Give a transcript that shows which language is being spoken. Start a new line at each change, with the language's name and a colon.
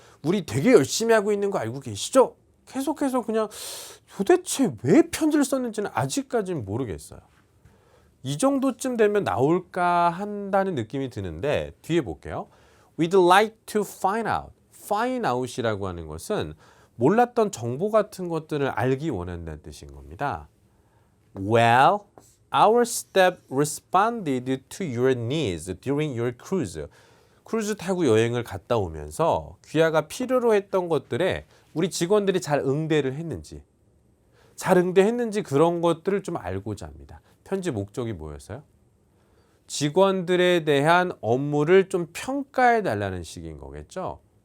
Korean: 우리 되게 열심히 하고 있는 거 알고 계시죠? 계속해서 그냥 도대체 왜 편지를 썼는지는 아직까지는 모르겠어요. 이 정도쯤 되면 나올까 한다는 느낌이 드는데 뒤에 볼게요.
English: We'd like to find out.
Korean: find out이라고 하는 것은 몰랐던 정보 같은 것들을 알기 원한다는 뜻인 겁니다.
English: Well, our staff responded to your needs during your cruise.
Korean: 크루즈 타고 여행을 갔다 오면서 귀하가 필요로 했던 것들에 우리 직원들이 잘 응대를 했는지, 잘 응대했는지 그런 것들을 좀 알고자 합니다. 편지 목적이 뭐였어요? 직원들에 대한 업무를 좀 평가해 달라는 식인 거겠죠.